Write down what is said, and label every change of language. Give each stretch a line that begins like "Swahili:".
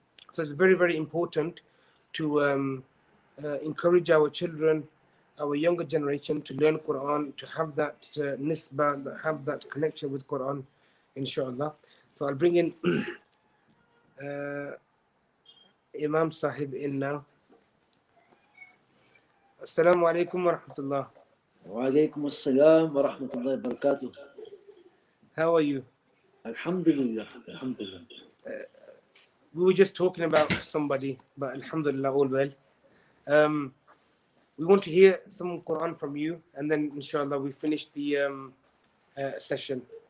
English: So it's very, very important to encourage our children, our younger generation, to learn Quran, to have that nisbah, have that connection with Quran, inshallah. So I'll bring in Imam Sahib in now.
Arabic: Assalamu alaikum wa rahmatullah. وعليكم السلام ورحمة الله وبركاته.
English: How are you?
Arabic: Alhamdulillah. Alhamdulillah.
English: We were just talking about somebody, but alhamdulillah, all well. We want to hear some Quran from you, and then inshallah we finish the session.